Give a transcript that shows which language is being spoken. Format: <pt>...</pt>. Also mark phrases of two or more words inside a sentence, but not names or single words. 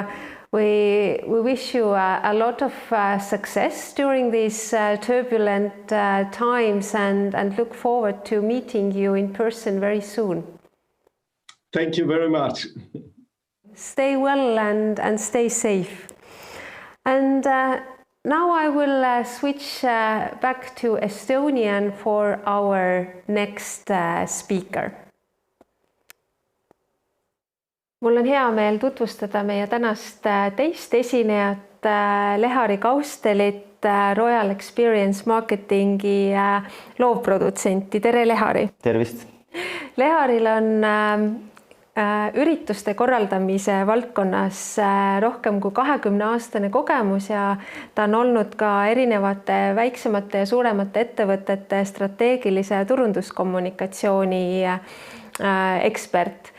<en>We wish you a lot of success during these turbulent times, and look forward to meeting you in person very soon. Thank you very much. Stay well and stay safe. And now I will switch back to Estonian for our next speaker.</en> <et>Mul on hea meel tutvustada meie tänast teist esinejat, Lehari Kaustelit, Royal Experience Marketingi loovprodutsenti. Tere, Lehari! Tervist! Leharil on ürituste korraldamise valdkonnas rohkem kui 20-aastane kogemus, ja ta on olnud ka erinevate väiksemate ja suuremate ettevõtete strateegilise turunduskommunikatsiooni ekspert.</et>